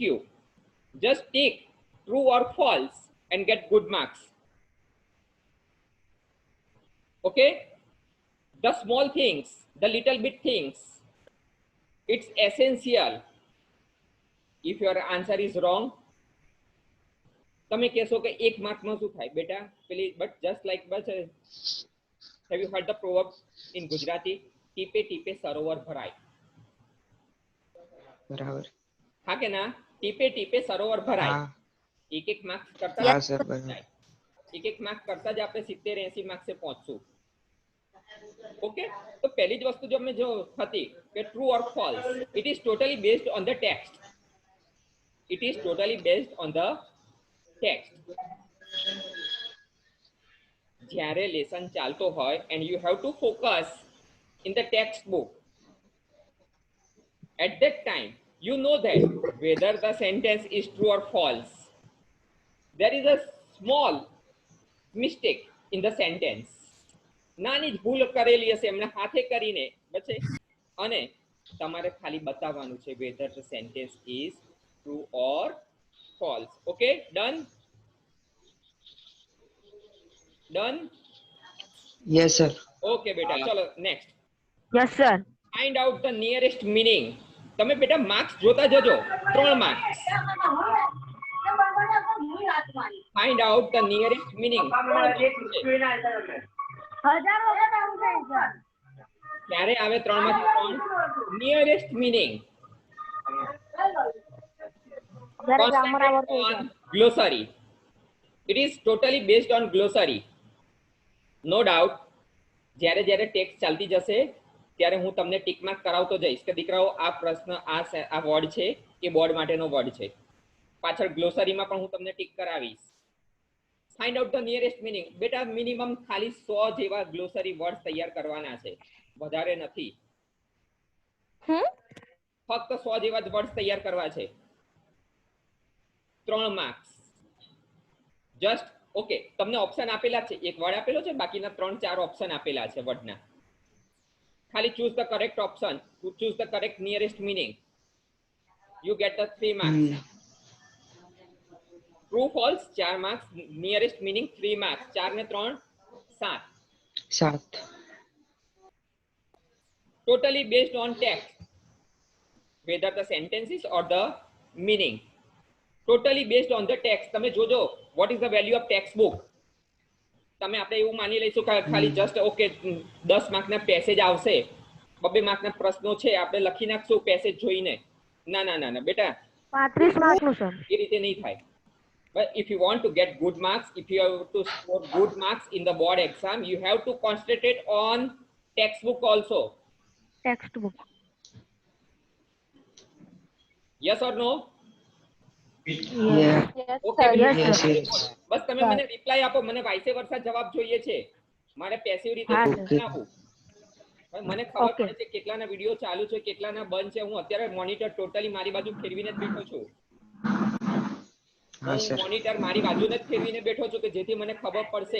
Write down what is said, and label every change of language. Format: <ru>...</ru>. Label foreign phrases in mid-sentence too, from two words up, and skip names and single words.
<en>Just tick true or false and get good marks. Okay? The small things, the little bit things, it's essential. If your answer is wrong,</en> <gu>તમે કહેશો કે 1 માર્કમાં શું થાય બેટા? પેલી</gu> <en>but just like બસ have you heard the proverb in Gujarati?</en> <gu>ટીપે ટીપે સરોવર ભરાય. બરાબર. હા કે ના? ટીપે ટીપે સરોવર ભરાય. હા. એક માર્ક્સ કરતા હા સર બરાબર. એક માર્ક્સ કરતા જ આપણે 70-80 માર્ક્સે પહોંચશું.</gu> <en>ઓકે,</en> <gu>તો પહેલી જ વસ્તુ જો અમે જો હતી કે</gu> <en>true or false, it is totally based on the text. it is totally based on the text.</en> <gu>જ્યારે લેસન ચાલતો હોય</gu> <en>and you have to focus in the textbook, at that time you know that whether the sentence is true or false. There is a small mistake in the sentence. નાની જ ભૂલ કરેલી હશે એમણે હાથે કરીને બચે અને તમારે ખાલી બતાવવાનું છે whether the sentence is true or false. Okay, done. ડન? Yes, sir.</en> <gu>ઓકે બેટા, ચલો નેક્સ્ટ.</gu> <en>Yes, sir. find out the nearest meaning.</en> <gu>તમે બેટા માર્ક્સ જોતા જજો.</gu> <en>3 marks. find out the nearest meaning.</en> <gu>ક્યારે આવે 3 માંથી 3?</gu> <en>nearest meaning. Glossary. It is totally based on glossary. No doubt.</en> <gu>જ્યારે જ્યારે ટેક્સ્ટ ચાલતી જશે ત્યારે હું તમને</gu> <en>tick mark</en> <gu>કરાવતો જઈશ કે દીકરાઓ આ પ્રશ્ન આ વર્ડ છે એ બોર્ડ માટેનો વર્ડ છે. પાછળ ગ્લોસરીમાં પણ હું તમને ટીક કરાવીશ. ફાઇન્ડ આઉટ ધ નિયરેસ્ટ મીનિંગ. બેટા મિનિમમ ખાલી 100 જેવા</gu> <en>glossary word</en> <gu>તૈયાર કરવાના છે, વધારે નથી. ફક્ત 100 જેવા જ વર્ડ તૈયાર કરવા છે.</gu> <en>3 marks. just okay.</en> <gu>તમને ઓપ્શન આપેલા છે, એક વર્ડ આપેલો છે, બાકીના 3-4 ઓપ્શન આપેલા છે વર્ડના.</gu> <en>ખાલી choose the correct option, choose the correct nearest meaning. You get the 3 marks. True false 4 marks, nearest meaning 3 marks.</en> <gu>4 ને 3 7. 7.</gu> <en>Totally based on text, whether the sentences or the meaning. Totally based on the text.</en> <gu>તમે જોજો</gu> <en>what is the value of textbook.</en> <gu>તમે આપણે એવું માની લઈશું કે ખાલી</gu> <en>just okay</en> <gu>10 માર્કના પેસેજ આવશે, 2 માર્કના પ્રશ્નો છે, આપણે લખી નાખશું પેસેજ જોઈને. ના ના ના ના બેટા, 35 માર્કનું સર. એ રીતે નહીં થાય.</gu> <en>But if you want to get good marks, if you have to score good marks in the board exam, you have to concentrate on textbook also. Textbook. Yes or no? Yeah. Okay. Yes, Yes, sir. yes.</en> <gu>બસ તમે મને રિપ્લાય આપો. મને વાઇસે વર્ષા જવાબ જોઈએ છે. મારે પેસિવ રીતે હા, સર. આપું. મને ખબર</gu> <en>Okay.</en> <gu>પડે છે કેટલાના વિડિયો ચાલુ છે, કેટલાના બંધ છે. હું અત્યારે મોનિટર ટોટલી મારી બાજુ ફેરવીને જ બેઠો છું. હા, હું સર. મોનિટર મારી બાજુને જ ફેરવીને બેઠો છું કે જેથી મને ખબર પડશે.</gu>